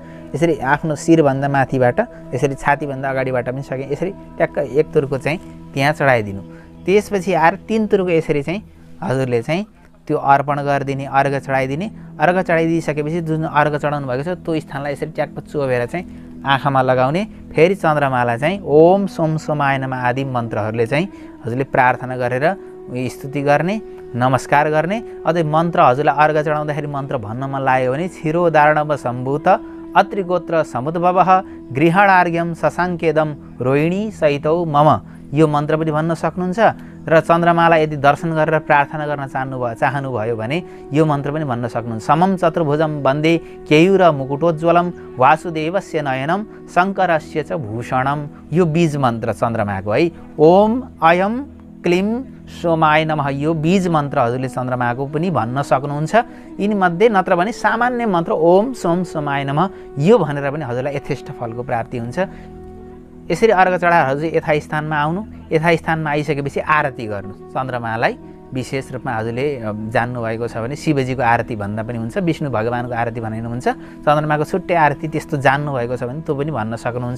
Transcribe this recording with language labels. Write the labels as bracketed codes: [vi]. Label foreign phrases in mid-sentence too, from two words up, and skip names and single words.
[ne] यसरी आफ्नो शिरभन्दा माथिबाट यसरी छातीभन्दा अगाडिबाट पनि सके यसरी ट्याक्क एक तुरको चाहिँ त्यहाँ चढाइदिनु। त्यसपछि आएर 3 तुरको यसरी चाहिँ हजुरले चाहिँ त्यो अर्पण गरिदिने, अर्घ चढाइदिने। अर्घ चढाइदिइसकेपछि जुन अर्घ चढाउनु भएको छ त्यो स्थानलाई यसरी ट्याक्क चोबेर चाहिँ आँखामा लगाउने। फेरि चन्द्रमालाई चाहिँ [sa] ओम सोम सोमाय नमः [ne] आदि मन्त्रहरूले चाहिँ हजुरले प्रार्थना गरेर स्तुति गर्ने, नमस्कार गर्ने। अझै मन्त्र हजुरलाई अर्घ चढाउँदाखेरि मन्त्र भन्न मन लाग्यो भने [sa] क्षीरोदारणव सम्भूत अत्रिगोत्र समुद्भवः गृहणार्घ्यम शशाङ्केदम रोहिणी सहितौ मम, [ne] यो मन्त्र पनि भन्न सक्नुहुन्छ। र चन्द्रमालाई यदि दर्शन गरेर प्रार्थना गर्न चाहनुभयो भने यो मन्त्र पनि भन्न सक्नुहुन्छ। [sa] समम चतुर्भुजम वन्दे केयूर मुकुटोज्ज्वलम वासुदेवस्य नयनम शङ्करस्य च भूषणम, [ne] यो बीज मन्त्र चन्द्रमाको है। [sa] ओम अयम क्लीम सोमाय नमः, [ne] यो बीज मन्त्र हजुरले चन्द्रमाको पनि भन्न सक्नुहुन्छ। यिनीमध्ये नत्र भने सामान्य मन्त्र [sa] ओम सोम सोमाय नमः [ne] यो भनेर पनि हजुरलाई यथेष्ट फलको प्राप्ति हुन्छ। यसरी अर्घ चढाएर हजुर यथास्थानमा आउनु। यथास्थानमा आइसकेपछि आरती गर्नु। चन्द्रमालाई विशेष रूपमा हजुरले जान्नुभएको छ भने शिवजीको आरती भन्दा पनि हुन्छ, विष्णु भगवानको आरती भन्नुहुन्छ, चन्द्रमाको छुट्टै आरती त्यस्तो जान्नुभएको छ भने त्यो पनि भन्न सक्नुहुन्छ।